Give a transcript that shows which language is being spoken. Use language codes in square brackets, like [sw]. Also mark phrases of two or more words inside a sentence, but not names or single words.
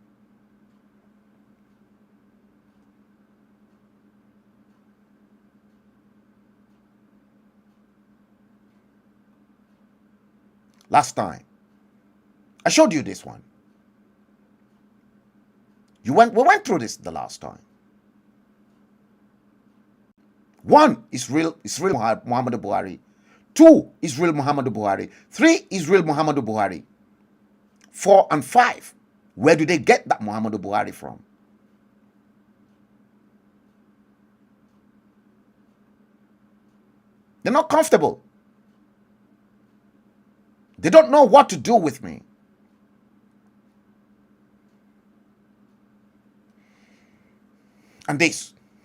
[en] Last time, I showed you this one. We went through this the last time. 1 is real Muhammadu Buhari. 2 is real Muhammadu Buhari. 3 is real Muhammadu Buhari. 4 and 5. Where do they get that Muhammadu Buhari from? They're not comfortable. They don't know what to do with me. And this.